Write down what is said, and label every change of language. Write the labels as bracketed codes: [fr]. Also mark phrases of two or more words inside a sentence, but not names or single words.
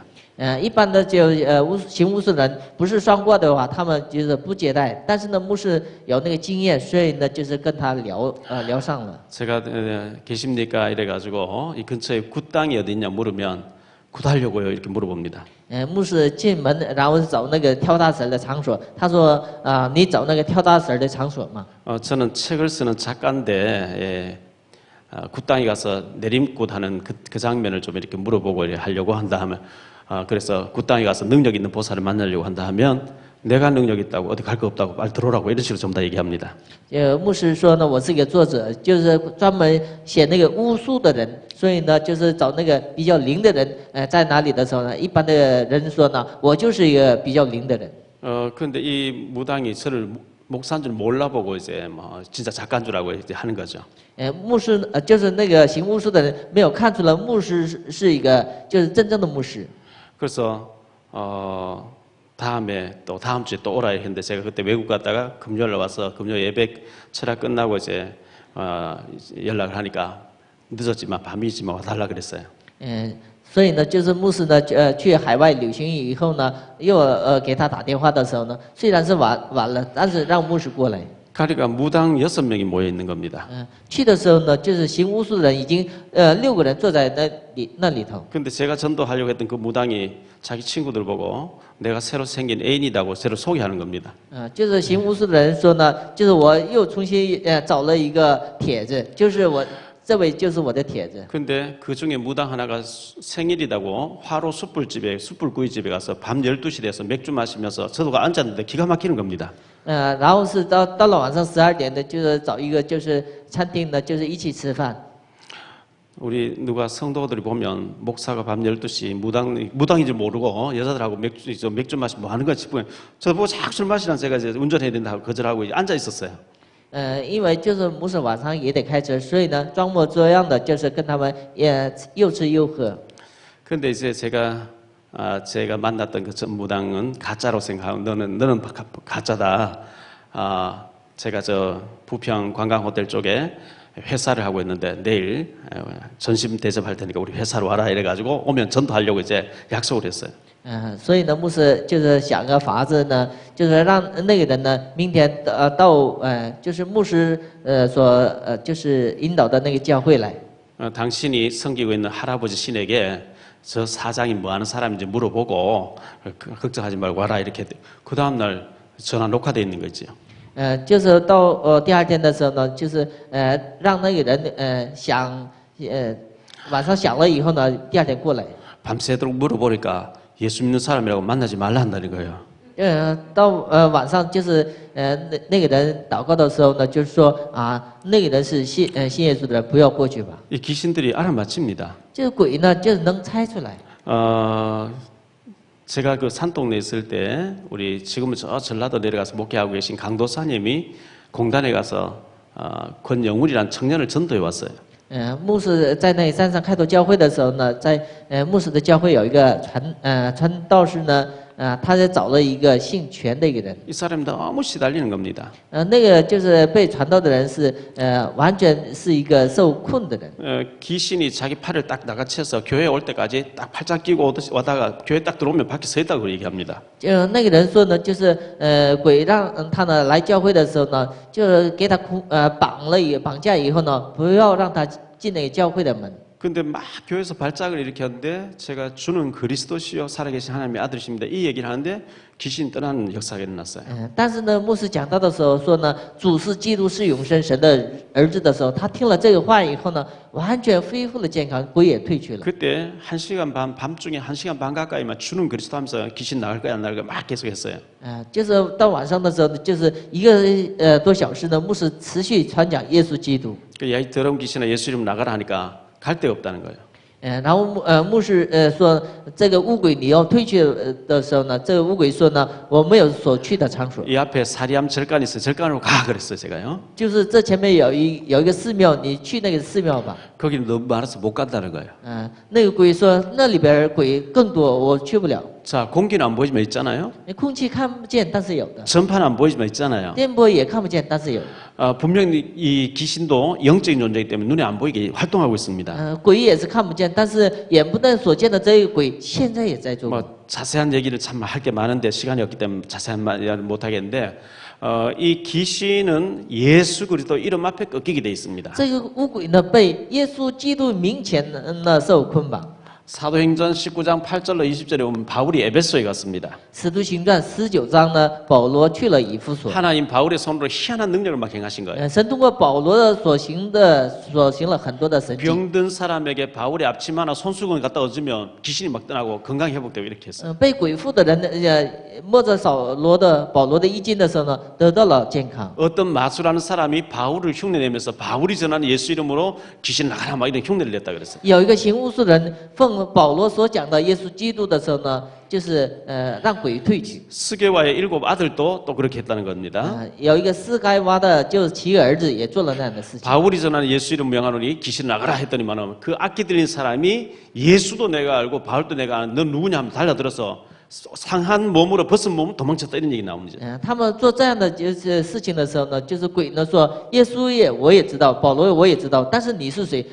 [zh] 一般的就行巫术的人不是算过的话，他们就是不接待。但是呢，牧师有那个经验，所以呢，就是跟他聊上了。 [ko] 제가 계십니까 이래가지고 이 근처에 굿땅이 어디 있냐 물으면 굿하려고요 이렇게 물어봅니다. [zh] 牧师进门，然后找那个跳大神的场所。他说你找那个跳大神的场所嘛。 [ko] 저는 책을 쓰는 작가인데 굿땅이 가서 내림굿하는 그 장면을 좀 이렇게 물어보고 하려고 한다 하면 그래서 굿땅이 가서 능력 있는 보살을 만나려고 한다 하면 내가 능력 있다고 어디 갈 거 없다고 빨리 들어오라고 이런 식으로 전부 다 얘기합니다. [zh] 牧师说呢，我是一个作者，就是专门写那个巫术的人，所以呢，就是找那个比较灵的人，在哪里的时候呢，一般的人说呢，我就是一个比较灵的人。 [ko] 근데 이 무당이 저를 목사인 줄 몰라보고 이제 뭐 진짜 작가인 줄 알고 이제 하는 거죠. [zh] 牧师就是那个行巫术的人，没有看出来牧师是一个就是真正的牧师。 [ko] 그래서 다음에 또 다음 주에 또 오라 했는데 제가 그때 외국 갔다가 금요일 와서 금요 예배 철학 끝나고 이제 연락을 하니까 늦었지만 밤이지만 와달라 그랬어요. [zh] 所以呢，就是牧师呢，去海外旅行以后呢，又给他打电话的时候呢，虽然是晚了，但是让牧师过来。 [ko] 그러니까 무당 6명이 모여 있는 겁니다. [zh] 去的时候呢，就是行巫术的人已经6个人坐在那里头。 [ko] 근데 제가 전도하려고 했던 그 무당이 자기 친구들 보고 내가 새로 생긴 애인이라고 새로 소개하는 겁니다. [zh] 就是行巫术的人说呢，就是我又重新找了一个帖子，就是这位就是我的帖子。 [ko] 근데 그 중에 무당 하나가 생일이라고 화로 숯불구이집에 가서 밤 12시 돼서 맥주 마시면서 저도 앉았는데 기가 막히는 겁니다. [zh] 然后是到了晚上12点的，就是找一个就是餐厅呢，就是一起吃饭。 [ko] 우리 누가 성도들이 보면 목사가 밤 12시 무당인지 모르고 여자들하고 맥주 마시고 뭐 하는 거 싶으면 저도 보고 자꾸 술 마시라는 제가 이제 운전해야 된다고 거절하고 앉아 있었어요. [zh] 因为就是牧师晚上也得开车，所以呢，装模作样的就是跟他们又吃又喝。 [ko] 근데 이제 제가 만났던 그 전 무당은 가짜로 생각하고 너는 가짜다. 제가 저 부평 관광 호텔 쪽에 회사를 하고 있는데 내일 전심 대접할 테니까 우리 회사로 와라 이래가지고 오면 전도하려고 이제 약속을 했어요. [zh] 所以呢，牧师就是想个法子呢，就是让那个人呢，明天到就是牧师就是引导的那个教会来。 [ko] 당신이 섬기고 있는 할아버지 신에게 저 사장이 뭐 하는 사람인지 물어보고 걱정하지 말고 와라 이렇게 그 다음 날 전화 녹화돼 있는 거지요. [zh] 就是到第二天的时候呢，就是让那个人晚上想了以后呢，第二天过来。 [ko] 밤새도록 물어보니까 예수 믿는 사람이라고 만나지 말라 한다는 거예요. [zh] 到晚上就是那个人祷告的时候呢，就是说那个人是信耶稣的人，不要过去吧。 [ko] 이 귀신들이 알아맞힙니다. [zh] 这个鬼呢，就是能猜出来。 [ko] 제가 그 산동네 있을 때 우리 지금은 저 전라도 내려가서 목회하고 계신 강도사님이 공단에 가서 권영울이라는 청년을 전도해 왔어요. [zh] 牧师在那山上开拓教会的时候呢，在牧师的教会有一个传道士呢，他在找了一个姓权的一个人。 [ko] 이 사람이 너무 시달리는 겁니다. [zh] 那个就是被传道的人是完全是一个受困的人。 [ko] 귀신이 자기 팔을 딱 나가채서 교회 올 때까지 딱 팔짱 끼고 와다가 교회 딱 들어오면 밖에 서 있다고 얘기합니다. [zh] 就那个人说呢，就是鬼让他呢来教会的时候呢，就给他绑架以后呢，不要让他进那个教会的门。 [ko] 근데 막 교회에서 발작을 일으켰는데 제가 주는 그리스도시요 살아계신 하나님의 아들이십니다. 이 얘기를 하는데 귀신 떠나는 역사가 일어났어요. [zh] 但是呢，牧师讲到的时候说呢，主是基督是永生神的儿子的时候，他听了这个话以后呢，完全恢复了健康，鬼也退去了。 [ko] 그때 1시간 반 밤중에 1시간 반 가까이만 주는 그리스도 하면서 귀신 나갈 거야 안 나갈 거야 막 계속했어요. [zh] 就是到晚上的时候，就是1个多小时呢，牧师持续传讲耶稣基督。 [ko] 그 야, 이 더러운 귀신아 예수 이름 나가라 하니까 갈 데가 없다는 거예요. [zh] 然后牧师说这个污鬼你要退去的时候呢，这个污鬼说呢，我没有所去的场所， [ko] 이 앞에 사리암 절간이 있어요. 절간으로 가 그랬어요, 제가요. [zh] 就是这前面有一个寺庙，你去那个寺庙吧。 [ko] 거기는 너무 많아서 못 간다는 거예요. [zh] 那个鬼说那里边鬼更多，我去不了。 [ko] 자, 공기는 안 보이지만 있잖아요. [zh] 空气看不见，但是有的； [ko] 전파는 안 보이지만 있잖아요. [zh] 电波也看不见，但是有。 [ko] 분명히 이 귀신도 영적인 존재이기 때문에 눈에 안 보이게 활동하고 있습니다. [zh] 鬼也是看不见，但是眼不能所见的这个鬼，现在也在做。 [ko] 뭐 자세한 얘기를 참 할 게 많은데 시간이 없기 때문에 자세한 말을 못 하겠는데 이 귀신은 예수 그리스도 이름 앞에 꺾이게 돼 있습니다. [zh] 这个污鬼呢，被耶稣基督名前呢受捆绑。 [ko] 사도행전 19장 8절로 20절에 보면 바울이 에베소에 갔습니다. [zh] 使徒行传19章呢，保罗去了以弗所。 [ko] 하나님 바울의 손으로 희한한 능력을 막 행하신 거예요. [zh] 神通过保罗的所行了很多的神迹。 [ko] 병든 사람에게 바울의 앞치마나 손수건을 갖다 얹으면 귀신이 막 떠나고 건강이 회복되고 이렇게 했어요. [zh] 被鬼附的人摸着保罗的衣襟的时候呢，得到了健康。 [ko] 어떤 마술하는 사람이 바울을 흉내내면서 바울이 전하는 예수 이름으로 귀신 나가라 막 이런 흉내를 냈다 그랬어요. [zh] 有一个行巫术人奉保罗所讲的耶稣基督的时候呢，就是让鬼退去。 [ko] 스게와의 7 아들도 또 그렇게 했다는 겁니다. [zh] 有一个斯该挖的，就是7个儿子也做了那样的事情。 [ko] 바울이 전하는 예수 이름 명하노니 귀신 나가라 했더니만은 그 악기 들린 사람이 예수도 내가 알고 바울도 내가 아는 너 누구냐 하면 달려들어서 상한 몸으로 벗은 몸 도망쳤다 이런 얘기 나옵니다. [zh] 他们做这样的就是事情的时候呢，就是鬼呢说耶稣我也知道，保罗我也知道，但是你是谁？